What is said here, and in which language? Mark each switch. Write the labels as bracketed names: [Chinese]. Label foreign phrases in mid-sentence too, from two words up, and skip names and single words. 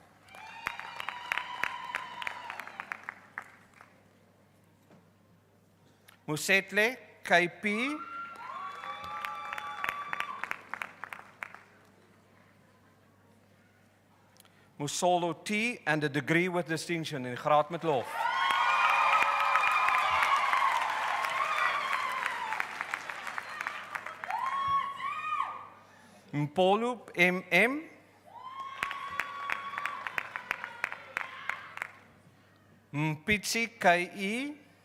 [English] Musetle, KP. Musolo T and a degree with distinction in [Afrikaans] graad met lof. [English] Mpolu, MM. Mpitsi, KE.